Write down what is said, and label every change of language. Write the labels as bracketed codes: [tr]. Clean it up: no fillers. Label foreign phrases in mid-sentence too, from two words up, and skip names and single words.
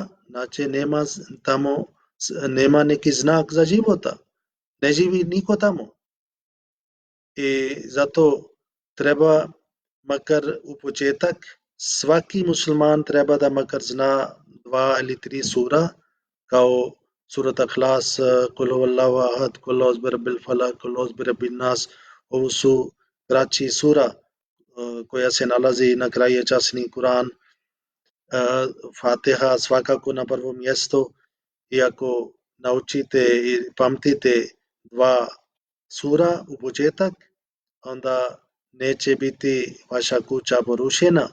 [bs] Znači nema tamo, nema neki znak za života. Ne živi niko tamo. I zato treba makar u početak svaki musliman treba da makar zna 2 ili 3 sura kao surat Ikhlas, [ar] قل هو الله أحد قل أعوذ برب الفلق قل أعوذ برب الناس. [bs] Ovo su kraći sura koja se nalazi na kraju časni Kuran. Fatiha svakako na prvo mjesto. Iako naučite i pamtite 2 sura u početak, onda neće biti vaša kuća porušena.